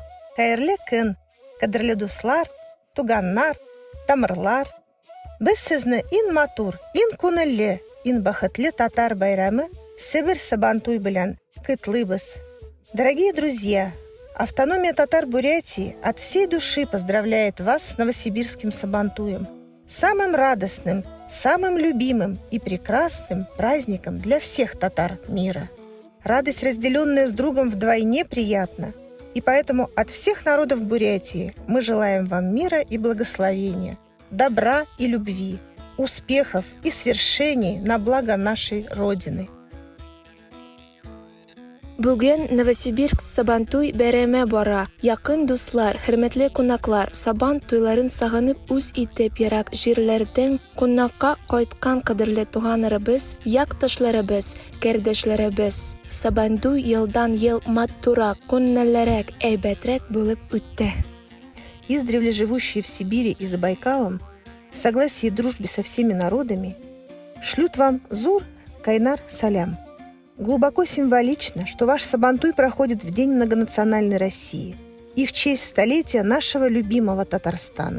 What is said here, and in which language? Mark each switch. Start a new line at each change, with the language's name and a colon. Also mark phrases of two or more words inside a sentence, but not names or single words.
Tatar: Кайырлы көн, кадерле дуслар, туганнар, тамырлар. Без сезне ин матур, ин күңелле, ин бәхетле татар байрамы Сибирь Сабантуй белән котлыйбыз.
Russian: Дорогие друзья, автономия Татар-Бурятии от всей души поздравляет вас с новосибирским Сабантуем, самым радостным, самым любимым и прекрасным праздником для всех татар мира. Радость, разделенная с другом, вдвойне приятна, и поэтому от всех народов Бурятии мы желаем вам мира и благословения, добра и любви, успехов и свершений на благо нашей Родины.
Tatar: Бүген Новосибирск Сабантуй бәйрәме бара. Якын дуслар, хөрмәтле кунаклар, Сабан туйларын сагынып үз итеп ерак җирләрдән кунакка кайткан кадерле туганнарыбыз, якташларыбыз, кардәшләребез. Сабантуй елдан-ел матурак, күңеллерәк, әйбәтрәк булып үтте.
Russian: Издревле живущие в Сибири и за Байкалом, в согласии и дружбе со всеми народами, шлют вам
Tatar: Зур, Кайнар,
Russian: Салям. Глубоко символично, что ваш Сабантуй проходит в День многонациональной России и в честь столетия нашего любимого Татарстана.